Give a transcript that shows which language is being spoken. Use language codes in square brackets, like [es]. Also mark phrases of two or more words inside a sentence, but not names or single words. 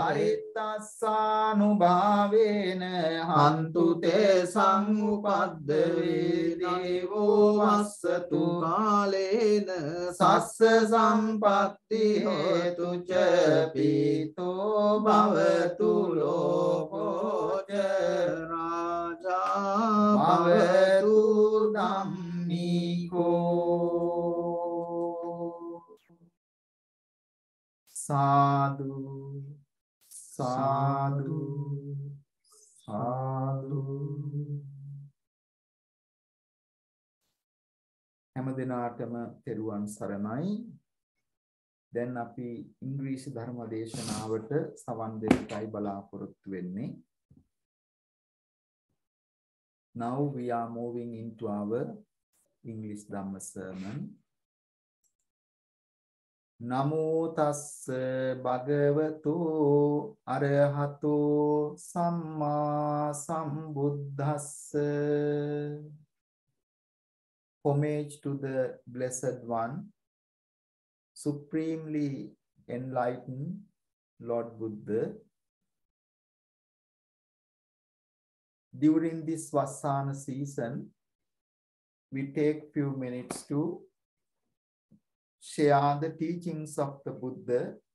[pi] පරිත්තස්සානුභාවේන හන්තු තේ සංඋපද්දවේ දේවෝ වස්සතු කාලේන සස්ස සම්පත්ති හේතු ච පීතෝ භවතු ලෝකෝ ච රාජා භවතු ධම්මිකෝ සාදු සාදු සාදු [si] හැම දිනාටම තෙරුවන් සරණයි. දැන් අපි ඉංග්‍රීසි ධර්ම දේශනාවට සවන් දෙන්නයි බලාපොරොත්තු වෙන්නේ. [en] Now we are moving into our English Dhamma sermon. [pi] Namo tassa bhagavato arahato samma sambuddhassa. [en] Homage to the Blessed One, supremely enlightened Lord Buddha. During this Vassana season, we take few minutes to share the teachings of the Buddha.